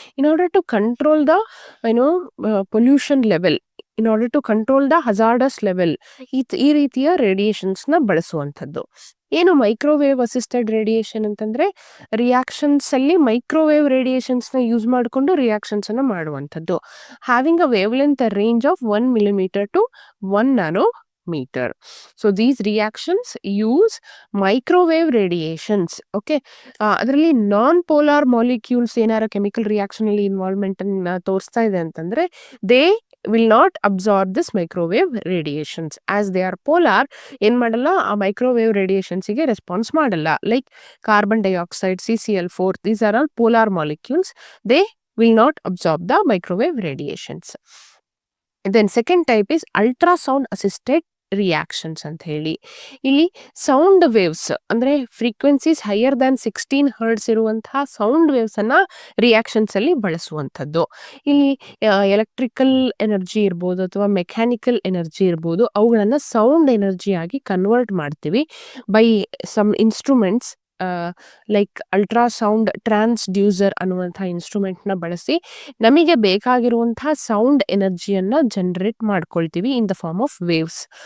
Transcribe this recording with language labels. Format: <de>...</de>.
<en>in order to control the pollution level, in order to control the hazardous level,</en> <kn>ಈ ರೀತಿಯ ರೇಡಿಯೇಷನ್ಸ್ನ ಬಳಸುವಂಥದ್ದು. ಏನು microwave assisted radiation ಅಂತಂದರೆ, reactions ಅಲ್ಲಿ microwave ರೇಡಿಯೇಷನ್ಸ್ನ use ಮಾಡಿಕೊಂಡು ರಿಯಾಕ್ಷನ್ಸನ್ನು ಮಾಡುವಂಥದ್ದು.</kn> <en>Having a wavelength range of 1 millimeter to 1 nanometer. So these reactions use microwave radiations.</en> <kn>Okay, ಅದರಲ್ಲಿ non polar molecules ಏನಾರ chemical reaction ಅಲ್ಲಿ ಇನ್ವಾಲ್ವ್ಮೆಂಟ್ ಅನ್ನ ತೋರಿಸ್ತಾ ಇದೆ ಅಂತಂದ್ರೆ,</kn> <en>They will not absorb this microwave radiations. As they are polar,</en> <kn>ಏನ್ ಮಾಡಲ್ಲ, ಆ ಮೈಕ್ರೋವೇವ್ ರೇಡಿಯೇಷನ್ಸ್ಗೆ ರೆಸ್ಪಾನ್ಸ್ ಮಾಡಲ್ಲ.</kn> <en>Like carbon dioxide, CCl4, these are all polar molecules. They will not absorb the microwave radiations. Then second type is ultrasound assisted reactions</en> <kn>ಅಂತ ಹೇಳಿ. ಇಲ್ಲಿ sound waves ಅಂದರೆ frequencies higher than 16 Hz ಇರುವಂತಹ sound ವೇವ್ಸನ್ನು ರಿಯಾಕ್ಷನ್ಸಲ್ಲಿ ಬಳಸುವಂಥದ್ದು. ಇಲ್ಲಿ electrical energy ಇರ್ಬೋದು ಅಥವಾ mechanical energy ಇರ್ಬೋದು, ಅವುಗಳನ್ನು ಸೌಂಡ್ ಎನರ್ಜಿಯಾಗಿ ಕನ್ವರ್ಟ್ ಮಾಡ್ತೀವಿ</kn> <en>by some instruments like ultrasound transducer</en> <kn>ಅನ್ನುವಂಥ ಇನ್ಸ್ಟ್ರೂಮೆಂಟ್ನ ಬಳಸಿ ನಮಗೆ ಬೇಕಾಗಿರುವಂತಹ ಸೌಂಡ್ ಎನರ್ಜಿಯನ್ನು ಜನರೇಟ್ ಮಾಡ್ಕೊಳ್ತೀವಿ</kn> <en>In the form of waves.</en>